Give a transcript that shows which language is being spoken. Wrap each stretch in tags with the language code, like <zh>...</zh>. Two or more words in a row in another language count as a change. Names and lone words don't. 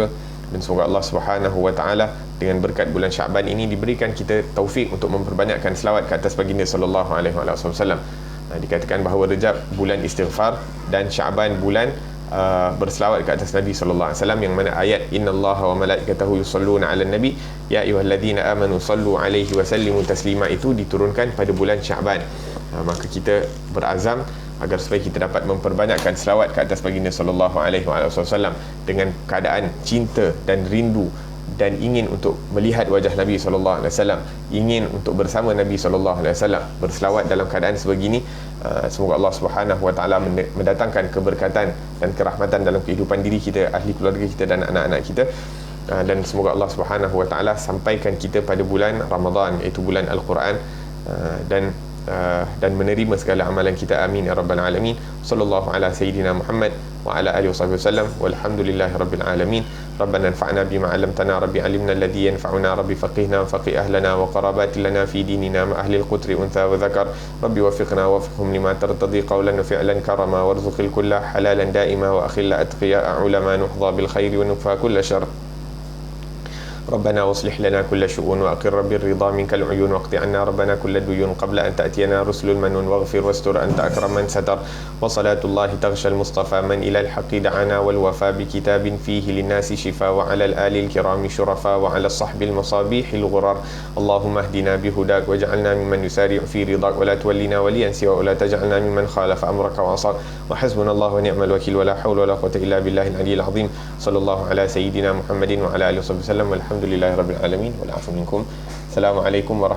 <ms>Dan semoga Allah</ms> <ar>سبحانه وتعالى</ar> <ms>dengan berkat bulan Syaban ini diberikan kita taufik untuk memperbanyakkan selawat ke atas baginda</ms> <ar>صلى الله عليه وسلم.</ar> <ms>Dikatakan bahawa Rejab bulan istighfar dan Syaban bulan berselawat ke atas Nabi</ms> <ar>صلى الله عليه وسلم,</ar> <ms>yang mana ayat</ms> <ar>إن الله وملائكته يصلون على النبي يا أيها الذين آمنوا صلوا عليه وسلموا تسليما</ar> <ms>itu diturunkan pada bulan Syaban. Maka kita berazam agar supaya kita dapat memperbanyakkan selawat ke atas baginda</ms> <ar>صلى الله عليه وسلم</ar> <ms>dengan keadaan cinta dan rindu dan ingin untuk melihat wajah Nabi</ms> <ar>صلى الله عليه وسلم,</ar> <ms>ingin untuk bersama Nabi</ms> <ar>صلى الله عليه وسلم,</ar> <ms>berselawat dalam keadaan sebegini. Semoga Allah</ms> <ar>سبحانه وتعالى</ar> <ms>mendatangkan keberkatan dan kerahmatan dalam kehidupan diri kita, ahli keluarga kita dan anak-anak kita. Dan semoga Allah</ms> <ar>سبحانه وتعالى</ar> <ms>sampaikan kita pada bulan Ramadan, iaitu bulan Al-Quran, dan menerima segala amalan kita.</ms> <ar>آمين يا رب العالمين. صلى الله على سيدنا محمد وعلى آله وسلم. والحمد لله رب العالمين. ربنا انفعنا بما علمتنا ربي علمنا الذي ينفعنا ربي فقهنا وفقه أهلنا وقرابة لنا في ديننا ما أهل القطر أنثى وذكر ربي وفقنا ووفقهم لما ترتضي قولا وفعلا كرما وارزق الكل حلالا دائما وأخلا أتقيا علما نهضا بالخير ونكفى كل شر. ربنا واصلح لنا كل شؤون وأقر بالرضا منك العيون واقض عنا ربنا كل الديون قبل أن تأتينا رسل المنون واغفر واستر أنت أكرم من ستر وصلاة الله تغشى المصطفى من إلى الحق دعانا والوفى بكتاب فيه للناس شفاء وعلى الآل الكرام شرفاء وعلى الصحب المصابيح الغرار اللهم اهدنا بهداك واجعلنا ممن يسارع في رضاك ولا تولنا وليا سوى ولا تجعلنا ممن خالف أمرك وعصاك وحسبنا الله ونعم الوكيل ولا حول ولا قوة إلا بالله العلي العظيم صلى الله على سيدنا محمد وعلى آله وصحبه وسلم والحمد لله رب العالمين والعفو منكم.</ar>